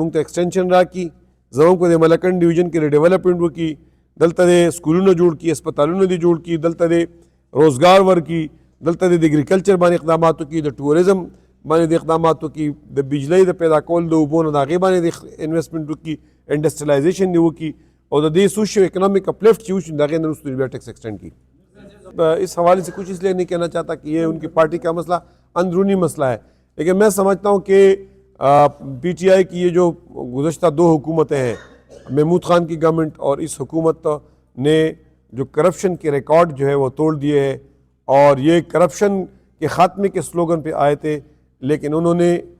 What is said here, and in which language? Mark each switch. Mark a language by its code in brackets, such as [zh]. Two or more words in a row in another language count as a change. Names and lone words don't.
[ps] مونږ ته ایکسټینشن راکړي زموږ په د ملکنډ ډویژن کې ډیولپمنټ وکړي دلته د سکولونه جوړ کړي هسپتالونه دې جوړ کړي دلته د روزګار ورکړي دلته د اګریکلچر باندې اقدامات وکړي د ټوریزم باندې د اقدامات وکړي د بجلی د پیدا کول د اوبو نه د هغې باندې د انویسټمنټ وکړي انډسټریلایزیشن دې وکړي او د دې [en] socio-economic uplift [ps] چې وشي د هغې نه وروسته بیا ټیکس ایکسٹینڈ کړي. [ur] اس حوالے سے کچھ اس لیے نہیں کہنا چاہتا کہ یہ ان کی پارٹی کا مسئلہ اندرونی مسئلہ ہے لیکن میں سمجھتا ہوں کہ پی ٹی آئی کی یہ جو گزشتہ 2 حکومتیں ہیں محمود خان کی گورنمنٹ اور اس حکومت نے جو کرپشن کے ریکارڈ جو ہے وہ توڑ دیے ہیں اور یہ کرپشن کے خاتمے کے سلوگن پہ آئے تھے لیکن انہوں نے